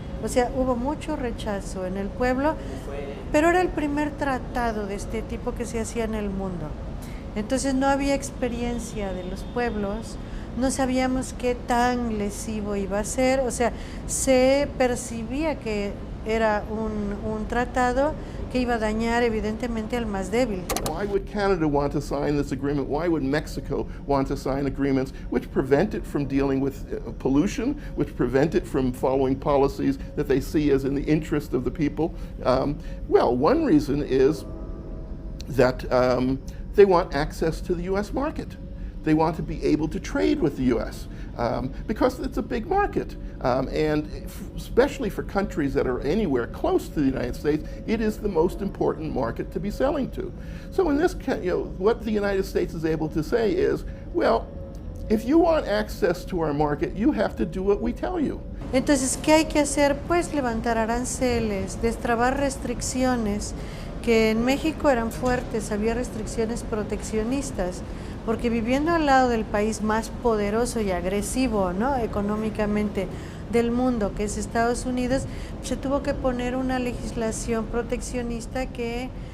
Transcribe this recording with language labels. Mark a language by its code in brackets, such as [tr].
[es] O sea, hubo mucho rechazo en el pueblo, pero era el primer tratado de este tipo que se hacía en el mundo. Entonces no había experiencia de los pueblos, no sabíamos qué tan lesivo iba a ser, o sea, se percibía que era un tratado que iba a dañar evidentemente al más débil. [en] Why would Canada want to sign this agreement? Why would Mexico want to sign agreements which prevent it from dealing with pollution, which prevent it from following policies that they see as in the interest of the people? Well, one reason is that they want access to the U.S. market. They want to be able to trade with the U.S. Because it's a big market. And especially for countries that are anywhere close to the United States, it is the most important market to be selling to. So in this, what the United States is able to say is, well, if you want access to our market, you have to do what we tell you. [es] Entonces, ¿qué hay que hacer? Pues levantar aranceles, destrabar restricciones, que en México eran fuertes, había restricciones proteccionistas, porque viviendo al lado del país más poderoso y agresivo, ¿no?, económicamente del mundo, que es Estados Unidos, se tuvo que poner una legislación proteccionista que